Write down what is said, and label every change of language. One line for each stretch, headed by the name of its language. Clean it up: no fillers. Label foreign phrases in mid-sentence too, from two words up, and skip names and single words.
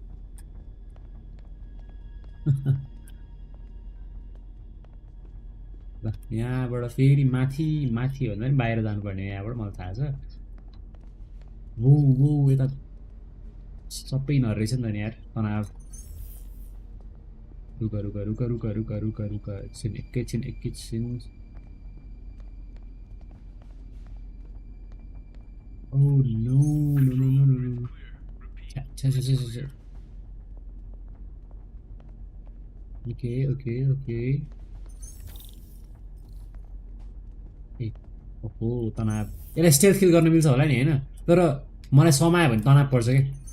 Nepali: ल यहाँबाट फेरि माथि माथि भन्दा पनि बाहिर जानुपर्ने यहाँबाट मलाई थाहा छ वो वो यता सबै यिनीहरू रहेछ नि त नि यार तनाव
Hindi: रुक रुक रुक रुक रुक रुक रुक
Nepali: एकैछिन
English: Oh no, no, no, no, no, no.
Nepali: Cha. Okay. ए ओहो तनाव यसलाई
English: stealth kill
Nepali: गर्न मिल्छ होला नि हैन तर मलाई समायो भने तनाव पर्छ के